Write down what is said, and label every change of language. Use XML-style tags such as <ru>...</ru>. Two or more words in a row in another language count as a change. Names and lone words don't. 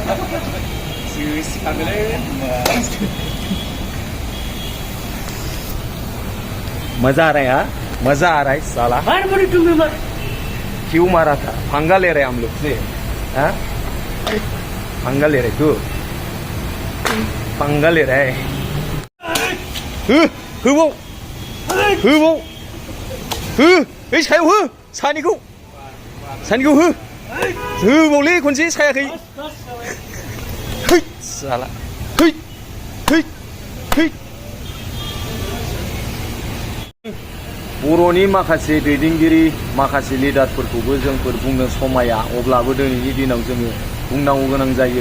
<hi>मजा आ रहा है? हाँ मजा आ रहा है साला। मार बड़ी तुम्हें मार। क्यों मारा था? पंगा ले रहे हम लोग से? हाँ पंगा ले रहे तू, पंगा ले रहे है।</hi> <brx>सायाव सानिखौ सानिखौ होबावलै खनसे सायाखै। साला बर'नि माखासे दैदेनगिरि, माखासे लिडारफोरखौबो जोंफोर बुंनो समाया, अब्लाबो दिनैनि दिनाव जोङो बुंनांगौ गोनां जायो।</brx>